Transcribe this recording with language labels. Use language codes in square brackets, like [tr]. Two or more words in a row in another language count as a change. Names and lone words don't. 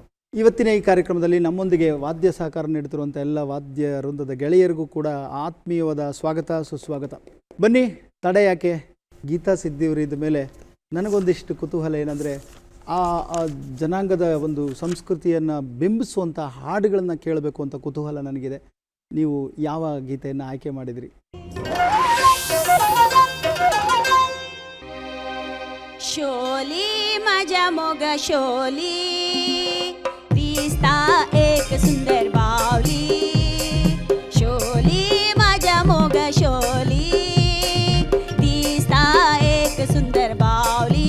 [kn] ಇವತ್ತಿನ ಈ ಕಾರ್ಯಕ್ರಮದಲ್ಲಿ ನಮ್ಮೊಂದಿಗೆ ವಾದ್ಯ ಸಹಕಾರ ನೀಡುತ್ತಿರುವಂಥ ಎಲ್ಲ ವಾದ್ಯ ವೃಂದದ ಗೆಳೆಯರಿಗೂ ಕೂಡ ಆತ್ಮೀಯವಾದ ಸ್ವಾಗತ ಸುಸ್ವಾಗತ. ಬನ್ನಿ, ತಡೆ ಯಾಕೆ, ಗೀತಾ ಸಿದ್ದಿಯವರು ಇದ್ದ ಮೇಲೆ ನನಗೊಂದಿಷ್ಟು ಕುತೂಹಲ ಏನಂದರೆ, ಆ ಜನಾಂಗದ ಒಂದು ಸಂಸ್ಕೃತಿಯನ್ನು ಬಿಂಬಿಸುವಂಥ ಹಾಡುಗಳನ್ನು ಕೇಳಬೇಕು ಅಂತ ಕುತೂಹಲ ನನಗಿದೆ. ನೀವು ಯಾವ ಗೀತೆಯನ್ನು ಆಯ್ಕೆ ಮಾಡಿದಿರಿ? [kok] शोली माझ्या मोग शोली दिसता एक सुंदर बावली. शोली माझ्या मोग शोली दिसता एक सुंदर बावली.